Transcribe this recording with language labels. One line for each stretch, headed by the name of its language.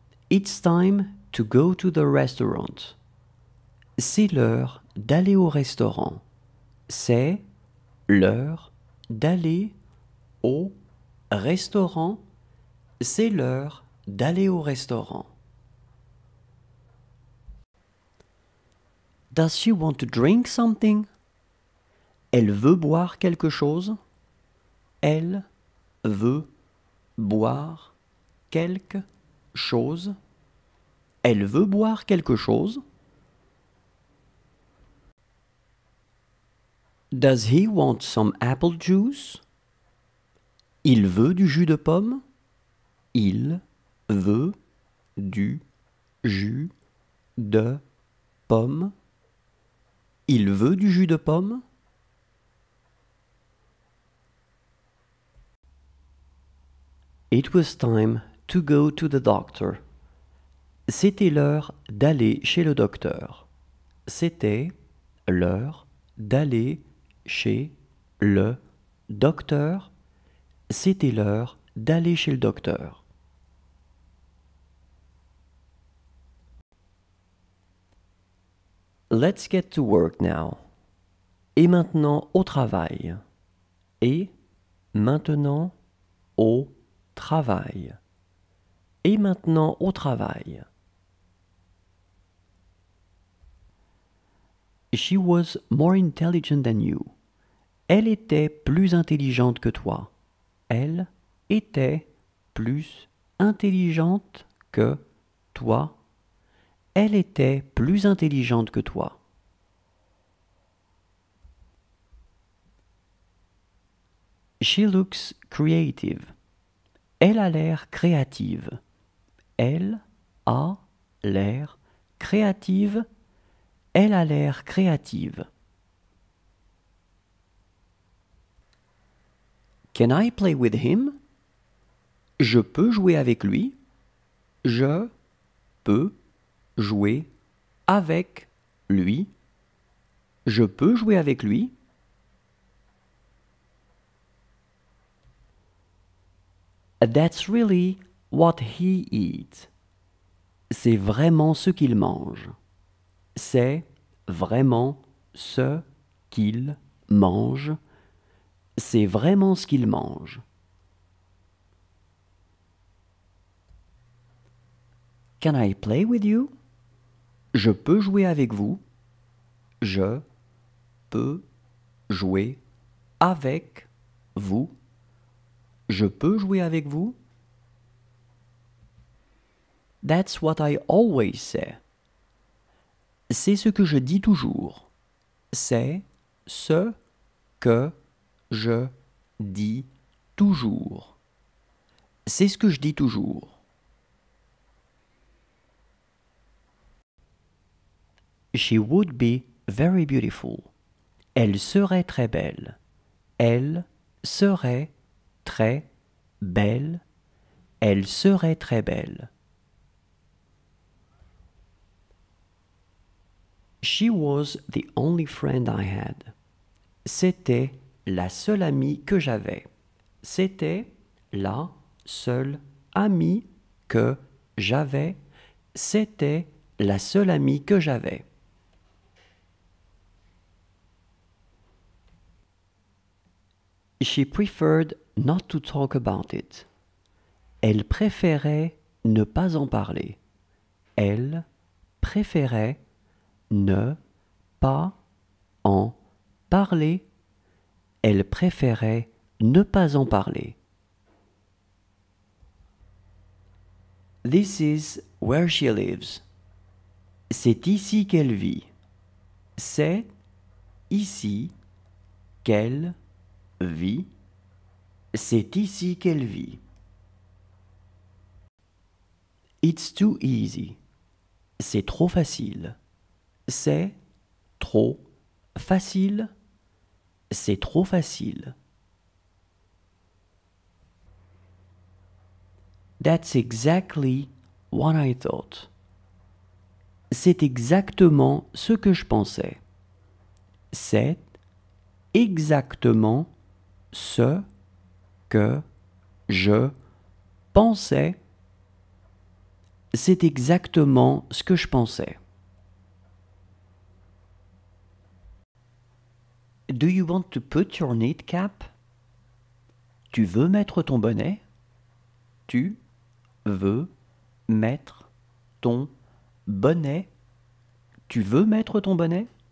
English: It's time to go to the restaurant.
French: C'est l'heure d'aller au restaurant. C'est l'heure d'aller au restaurant. C'est l'heure d'aller au restaurant.
English: Does she want to drink something?
French: Elle veut boire quelque chose. Elle veut boire quelque chose. Elle veut boire quelque chose.
English: Does he want some apple juice?
French: Il veut du jus de pomme. Il veut du jus de pomme. Il veut du jus de pomme.
English: It was time to go to the doctor.
French: C'était l'heure d'aller chez le docteur. C'était l'heure d'aller chez le docteur. C'était l'heure d'aller chez le docteur.
English: Let's get to work now.
French: Et maintenant au travail. Et maintenant au travail. Et maintenant au travail.
English: She was more intelligent than you.
French: Elle était plus intelligente que toi. Elle était plus intelligente que toi. Elle était plus intelligente que toi.
English: She looks creative.
French: Elle a l'air créative. Elle a l'air créative. Elle a l'air créative.
English: Can I play with him?
French: Je peux jouer avec lui. Je peux jouer avec lui. Je peux jouer avec lui.
English: That's really what he eats.
French: C'est vraiment ce qu'il mange. C'est vraiment ce qu'il mange. C'est vraiment ce qu'il mange.
English: Can I play with you?
French: Je peux jouer avec vous. Je peux jouer avec vous. Je peux jouer avec vous?
English: That's what I always say.
French: C'est ce que je dis toujours. C'est ce que je dis toujours. C'est ce que je dis toujours.
English: She would be very beautiful.
French: Elle serait très belle. Elle serait très belle. Elle serait très belle.
English: She was the only friend I had.
French: C'était la seule amie que j'avais. C'était la seule amie que j'avais. C'était la seule amie que j'avais.
English: She preferred not to talk about it.
French: Elle préférait ne pas en parler. Elle préférait ne pas en parler. Elle préférait ne pas en parler.
English: This is where she lives.
French: C'est ici qu'elle vit. C'est ici qu'elle vit. C'est ici qu'elle vit.
English: It's too easy.
French: C'est trop facile. C'est trop facile. C'est trop facile.
English: That's exactly what I thought.
French: C'est exactement ce que je pensais. C'est exactement ce que je pensais. C'est exactement ce que je pensais.
English: Do you want to put your knit cap?
French: Tu veux mettre ton bonnet? Tu veux mettre ton bonnet? Tu veux mettre ton bonnet?